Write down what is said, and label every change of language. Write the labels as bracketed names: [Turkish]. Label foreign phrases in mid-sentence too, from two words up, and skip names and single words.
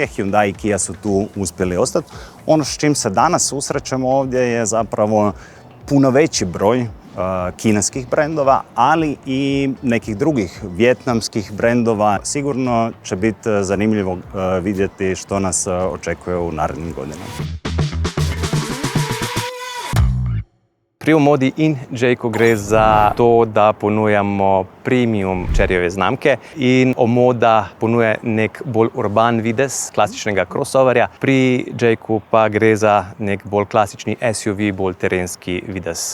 [Croatian] Hyundai i Kia su tu uspjeli ostati. Ono s čim se danas susrećemo ovdje je zapravo puno veći broj kineskih brendova, ali i nekih drugih vijetnamskih brendova. Sigurno će biti zanimljivo vidjeti što nas očekuje u narednim godinama. [Slovenian] Pri Omodi in JQ gre za to, da ponujamo premium Cheryjeve znamke in Omoda ponuja nek bolj urban videz klasičnega crossoverja. Pri JQ pa gre za nek bolj klasični SUV, bolj terenski videz.